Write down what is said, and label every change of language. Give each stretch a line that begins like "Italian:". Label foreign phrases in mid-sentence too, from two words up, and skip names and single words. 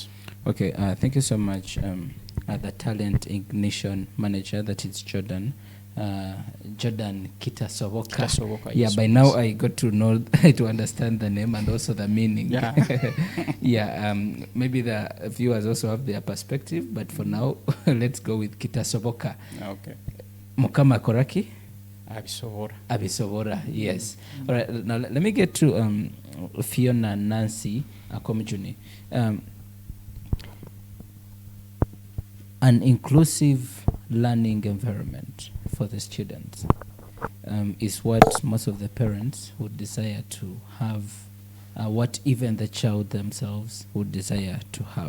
English: Okay, thank you so much, the Talent Ignition Manager, that is Jordan. Jordan Kitasovoka. Yeah, yes, by now I got to know, to understand the name and also the meaning. Yeah. Yeah, maybe the viewers also have their perspective, but for now, let's go with Kitasovoka. Okay.
Nyoro: Mukama Koraki? Abisobora.
English: Yes. All right, now let me get to Fiona Nancy Akomijuni. An inclusive learning environment for the students is what most of the parents would desire to have, what even the child themselves would desire to have.